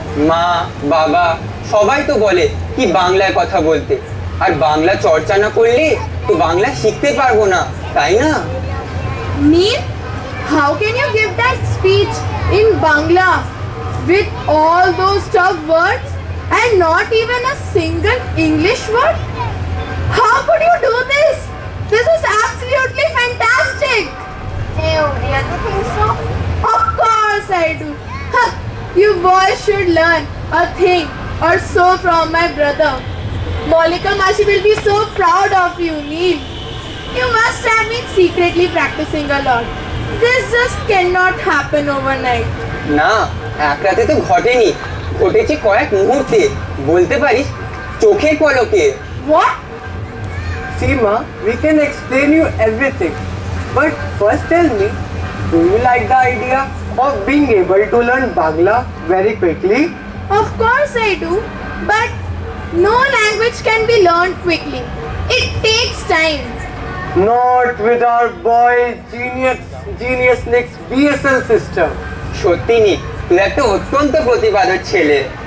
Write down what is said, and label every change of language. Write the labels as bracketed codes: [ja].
[bn] মা বাবা সবাই তো বলে কি বাংলায় কথা বলতে, আর বাংলা চর্চা না করলে তো বাংলা শিখতে পারবো না, তাই না? [en] Neil, how can you give that speech in Bangla with all those tough words and not even a single English word? How could you do this? This is absolutely fantastic. Do you really think so? Of course I do. Huh, you boys should learn a thing or so from my brother. Molika Mashi will be so proud of you, Neil. You must have been secretly practicing a lot. This just cannot happen overnight. [bn] না, এক রাতে তো ঘটেনি, ঘটেছে কয়েক মুহূর্তে, বলতে পারিস চোখের পলকে। [en] What? Seema, we can explain you everything. But first tell me, do you like the idea of being able to learn Bangla very quickly? Of course I do. But no language can be learned quickly. It takes time. Not with our boy Genius Nick's BSL system. [bn] সত্যি নি, তুই একটা অত্যন্ত প্রতিভাধর ছেলে।